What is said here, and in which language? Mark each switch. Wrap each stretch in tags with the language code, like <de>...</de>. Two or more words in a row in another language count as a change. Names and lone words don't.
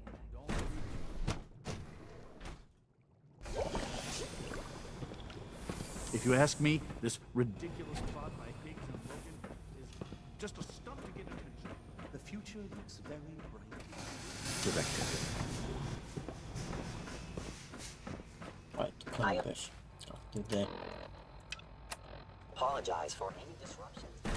<en>If you ask me, this ridiculous plot by Higgs and Logan is just a stunt to get attention. The future looks very bright. Director.</en> <bg>Тук не беше. Както и да е.</bg> <en>Apologize for any disruptions.</en>